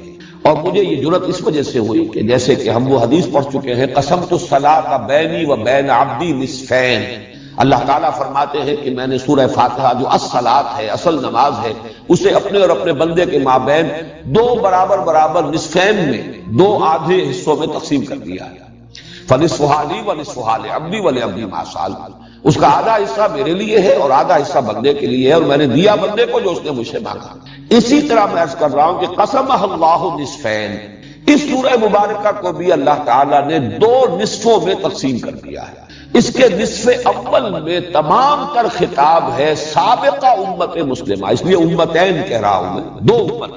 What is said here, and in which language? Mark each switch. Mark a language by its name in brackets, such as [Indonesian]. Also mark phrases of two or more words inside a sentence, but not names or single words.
[Urdu] اور مجھے یہ جرأت اس وجہ سے ہوئی کہ جیسے کہ ہم وہ حدیث پڑھ چکے ہیں، [Arabic] قسمت الصلاۃ بینی و بین عبدی نصفین. [Urdu] اللہ تعالیٰ فرماتے ہیں کہ میں نے سورہ فاتحہ جو الصلاۃ ہے، اصل نماز ہے، اسے اپنے اور اپنے بندے کے مابین 2 برابر نصفین میں، 2 آدھے حصوں میں تقسیم کر دیا ہے. [Arabic] فنصفھا لی ونصفھا لعبدی ولعبدی ما سأل. [Urdu] اس کا آدھا حصہ میرے لیے ہے اور آدھا حصہ بندے کے لیے ہے، اور میں نے دیا بندے کو جو اس نے مجھ سے مانگا. اسی طرح میں عرض کر رہا ہوں کہ [Arabic] قسمہ اللہ نصفین، [Urdu] اس سورہ مبارکہ کو بھی اللہ تعالیٰ نے 2 نصفوں میں تقسیم کر دیا ہے. اس کے نصف اول میں تمام تر خطاب ہے سابقہ امت مسلمہ، اس لیے امتین کہہ رہا ہوں میں، 2 امتیں.